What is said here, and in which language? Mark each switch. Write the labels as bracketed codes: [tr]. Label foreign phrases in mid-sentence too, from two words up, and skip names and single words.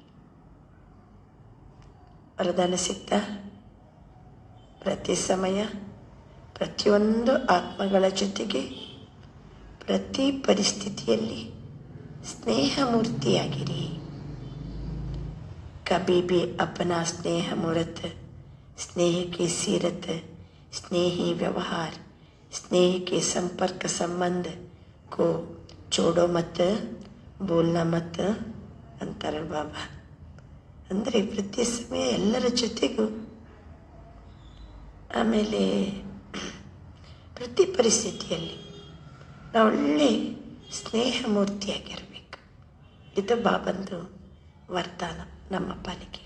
[kn] ವರದಾನ ಸಿಗ್ತಾ? ಪ್ರತಿ ಸಮಯ ಪ್ರತಿಯೊಂದು ಆತ್ಮಗಳ ಜೊತೆಗೆ ಪ್ರತಿ ಪರಿಸ್ಥಿತಿಯಲ್ಲಿ ಸ್ನೇಹ ಮೂರ್ತಿಯಾಗಿರಿ. [hi] कभी भी अपना स्नेह मूर्त, स्नेह की सीरत, स्नेही व्यवहार, स्नेह के संपर्क संबंध को छोड़ो मत, बोलना मत [kn] ಅಂತಾರೆ ಬಾಬಾ. ಅಂದರೆ ಪ್ರತಿ ಸಮಯ ಎಲ್ಲರ ಜೊತೆಗೂ, ಆಮೇಲೆ ಪ್ರತಿ ಪರಿಸ್ಥಿತಿಯಲ್ಲಿ ನಾವು ಒಳ್ಳೆ ಸ್ನೇಹ ಮೂರ್ತಿಯಾಗಿರಬೇಕು. ಇದು ಬಾಬಂದು ವರದಾನ ನಮ್ಮ ಪಾಲಿಗೆ.